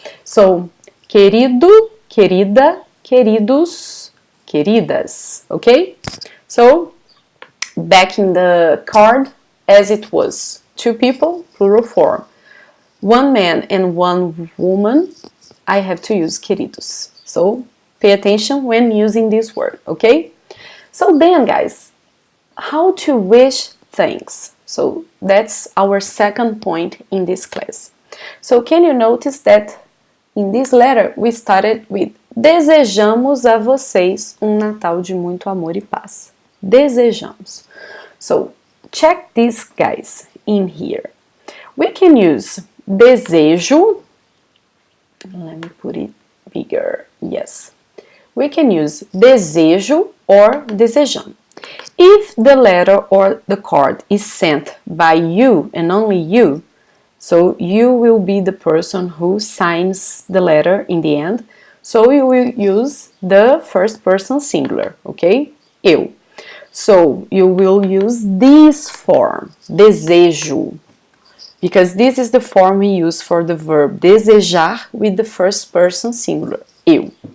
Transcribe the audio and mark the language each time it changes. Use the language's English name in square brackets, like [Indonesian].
[Portuguese] So, querido, querida, queridos, queridas. [English] Okay? So, back in the card, as it was, two people, plural form. One man and one woman, I have to use queridos. So, pay attention when using this word, okay? So then, guys, how to wish things. So that's our second point in this class. So can you notice that in this letter we started with desejamos a vocês Natal de muito amor e paz. [Portuguese] Desejamos. [English] So check this, guys, in here. We can use desejo. Let me put it bigger. Yes. We can use desejo or desejamos. If the letter or the card is sent by you and only you, so you will be the person who signs the letter in the end, so you will use the first person singular, okay? Eu. So you will use this form, desejo, because this is the form we use for the verb desejar with the first person singular, eu.